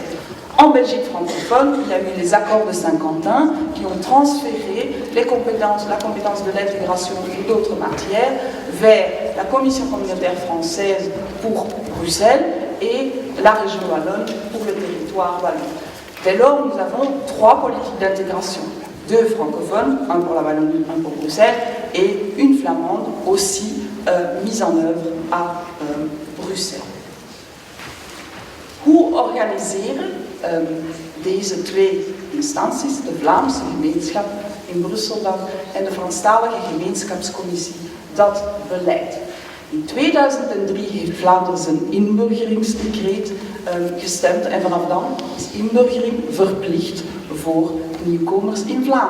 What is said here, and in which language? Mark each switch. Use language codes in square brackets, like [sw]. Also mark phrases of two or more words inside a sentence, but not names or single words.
[fr] En Belgique francophone, il y a eu les accords de Saint-Quentin qui ont transféré la compétence de l'intégration et d'autres matières vers la Commission communautaire française pour Bruxelles et la région wallonne pour le territoire wallon. Dès lors, nous avons 3 politiques d'intégration. 2 francophones, un pour la Wallonie, un pour Bruxelles, et une flamande aussi mise en œuvre à Bruxelles. [nl] Hoe organiseren deze 2 instanties, de Vlaamse gemeenschap in Brussel dan en de Franstalige gemeenschapscommissie, dat beleid? In 2003 heeft Vlaanderen zijn inburgeringsdecreet gestemd en vanaf dan is inburgering verplicht voor nieuwkomers in Vlaanderen.